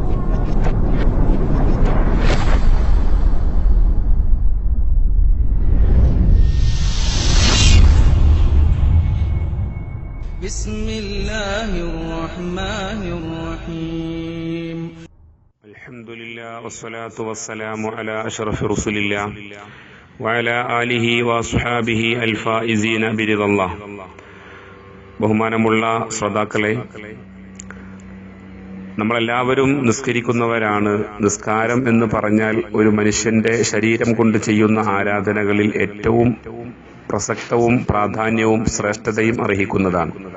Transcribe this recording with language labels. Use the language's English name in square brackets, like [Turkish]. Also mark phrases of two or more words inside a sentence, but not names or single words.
[Arabic] بسم الله الرحمن الرحيم الحمد لله والصلاة والسلام على أشرف رسول الله وعلى آله وصحابه الفائزين برضا الله. [Malayalam] ബഹുമാനമുള്ള ശ്രോതാക്കളെ, നമ്മളെല്ലാവരും നിസ്കരിക്കുന്നവരാണ്. നിസ്കാരം എന്ന് പറഞ്ഞാൽ ഒരു മനുഷ്യന്റെ ശരീരം കൊണ്ട് ചെയ്യുന്ന ആരാധനകളിൽ ഏറ്റവും പ്രസക്തവും പ്രാധാന്യവും ശ്രേഷ്ഠതയും അർഹിക്കുന്നതാണ്.